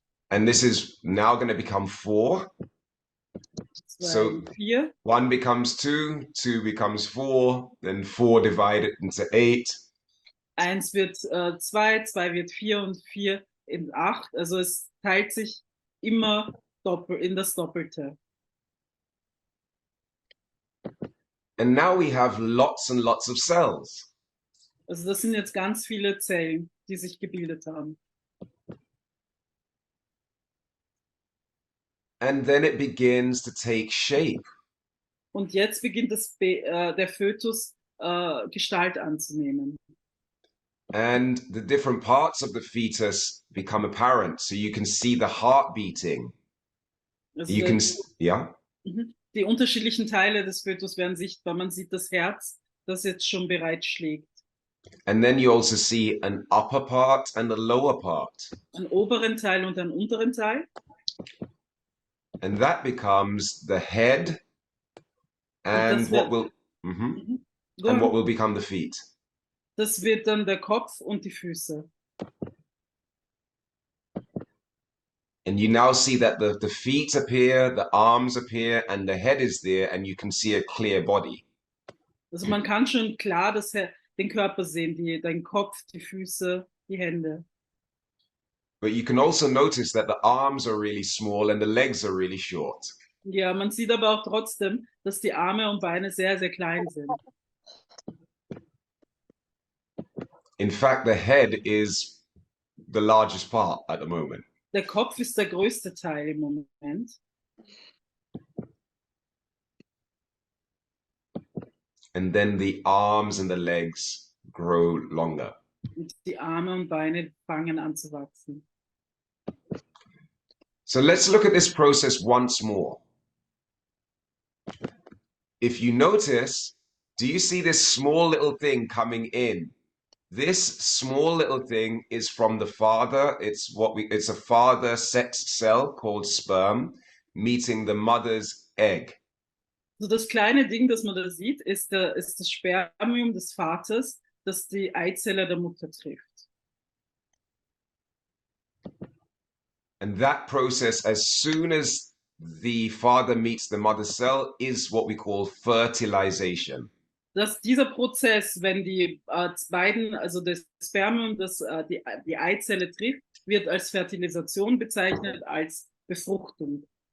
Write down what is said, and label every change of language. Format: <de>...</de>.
<en>And this is now going to become 4.</en> <de>zwei,</de> <en>So 4. 1 becomes 2, 2 becomes 4, then 4 divided into 8.</en> <de>1 wird 2, 2 wird 4 und 4 in 8. Also es teilt sich immer in das Doppelte.</de> <en>And now we have lots and lots of cells.</en> <de>Also das sind jetzt ganz viele Zellen, die sich gebildet haben.</de> <en>And then it begins to take shape.</en> <de>Und jetzt beginnt der Fötus Gestalt anzunehmen.</de> <en>And the different parts of the fetus become apparent. So you can see the heart beating.</en> <de>Also</de> <en>You can, yeah.</en> <de>die unterschiedlichen Teile des Fötus werden sichtbar. Man sieht das Herz, das jetzt schon bereits schlägt.</de> <en>And then you also see an upper part and a lower part.</en> <de>Einen oberen Teil und einen unteren Teil.</de> <en>And that becomes the head and what will and what will become the feet.</en> <de>Das wird dann der Kopf und die Füße.</de> <en>And you now see that the feet appear, the arms appear, and the head is there, and you can see a clear body.</en> <de>Also man kann schon klar den Körper sehen, den Kopf, die Füße, die Hände.</de> <en>But you can also notice that the arms are really small and the legs are really short.</en> <de>Ja, man sieht aber auch trotzdem, dass die Arme und Beine sehr, sehr klein sind.</de> <en>In fact, the head is the largest part at the moment.</en> <de>Der Kopf ist der größte Teil im Moment.</de> <en>And then the arms and the legs grow longer.</en> <de>Und die Arme und Beine fangen an zu wachsen.</de> <en>So let's look at this process once more. If you notice, do you see this small little thing coming in? This small little thing is from the father. It's a father sex cell called sperm meeting the mother's egg.</en> <de>So das kleine Ding, das man da sieht, ist das Spermium des Vaters, das die Eizelle der Mutter trifft.</de> <en>And that process, as soon as the father meets the mother's cell, is what we call fertilization.</en> <de>Dieser Prozess, wenn die beiden, also das Spermium, das die Eizelle trifft, wird als Fertilisation bezeichnet, als Befruchtung.</de>